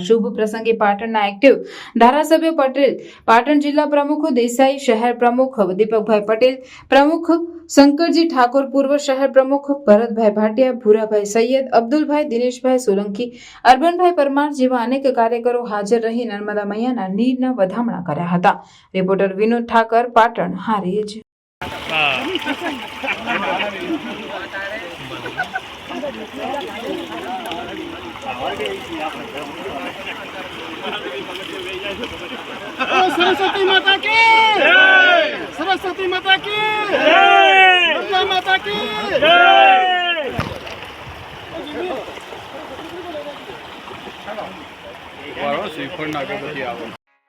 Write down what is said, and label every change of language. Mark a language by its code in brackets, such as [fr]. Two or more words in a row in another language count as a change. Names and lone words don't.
[gu] શુભ પ્રસંગે પાટણના એક્ટિવ ધારાસભ્ય પટેલ, પાટણ જિલ્લા પ્રમુખ દેસાઈ, શહેર પ્રમુખ દીપકભાઈ પટેલ, પ્રમુખ શંકરજી ઠાકોર, પૂર્વ શહેર પ્રમુખ ભરતભાઈ ભાટિયા, ભૂરાભાઈ સૈયદ, અબ્દુલભાઈ, દિનેશભાઈ સોલંકી, અરબનભાઈ પરમાર જેવા અનેક કાર્યકરો હાજર રહી નર્મદા મૈયાના નીરના વધામણા કર્યા હતા। રિપોર્ટર વિનોદ ઠાકર, પાટણ હારીજ। [hi] सरस्वती माता की जय, सरस्वती माता की जय, दुर्गा माता की जय। [gu] વાળો શ્રીફળ ના ગણપતિ આવે